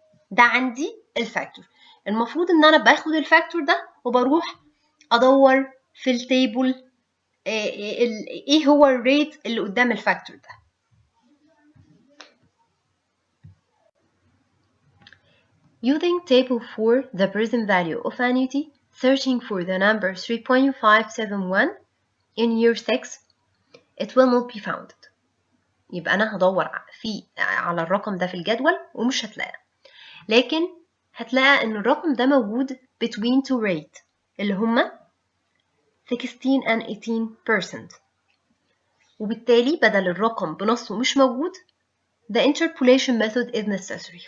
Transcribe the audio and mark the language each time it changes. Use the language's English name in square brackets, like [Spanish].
[Arabic] ده عندي الفاكتور. المفروض ان انا باخد الفاكتور ده وبروح ادور في التيبل ايه هو الريت اللي قدام الفاكتور ده. [English] Using table 4, the present value of annuity, searching for the number 3.571 in year 6, it will not be found. [Arabic] يبقى أنا هدور على الرقم ده في الجدول ومش هتلاقيه. لكن هتلاقي إن الرقم ده موجود between two rate اللي هما 16 and 18%. وبالتالي بدل الرقم بنصه مش موجود the interpolation method is necessary.